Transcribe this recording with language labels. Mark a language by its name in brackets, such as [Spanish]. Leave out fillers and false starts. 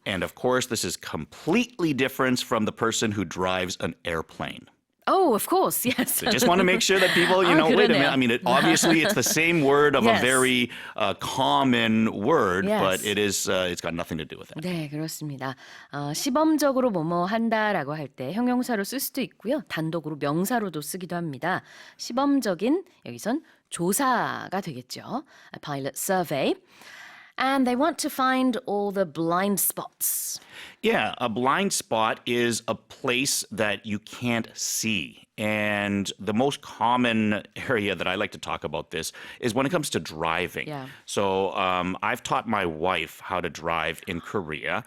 [English] And of course, this is completely different from the person who drives an airplane. Oh, of course, yes. So just want to make sure that people, wait a minute. I mean, obviously it's the same word of a very common word, but it's got nothing to do with it. [Korean] 네, 그렇습니다. 시범적으로 뭐뭐 한다라고 할 때 형용사로 쓸 수도 있고요. 단독으로 명사로도 쓰기도 합니다. 시범적인, 여기선 조사가 되겠죠. [English] A pilot survey. And they want to find all the blind spots. Yeah, a blind spot is a place that you can't see. And the most common area that I like to talk about this is when it comes to driving. Yeah. So I've taught my wife how to drive in Korea.